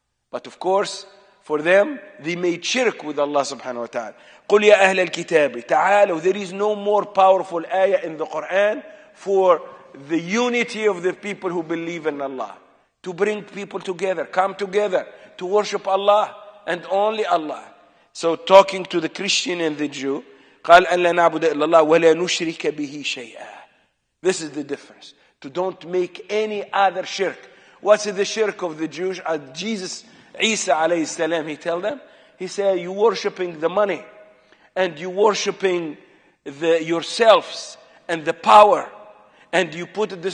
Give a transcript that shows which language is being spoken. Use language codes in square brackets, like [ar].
[en] But of course, for them, they made shirk with Allah subhanahu wa ta'ala. [ar] قُلْ يَا أَهْلَ الْكِتَابِ تَعَالَوْا. [en] There is no more powerful ayah in the Qur'an for the unity of the people who believe in Allah. To bring people together, come together, to worship Allah and only Allah. So talking to the Christian and the Jew, [ar] قال أن لا نعبد إلا الله ولا نشرك به شيئا. [en] This is the difference. To don't make any other shirk. What's the shirk of the Jews? Jesus, Isa alayhi salam, he told them, he said, you worshipping the money, and you worshipping yourselves and the power, and you put it.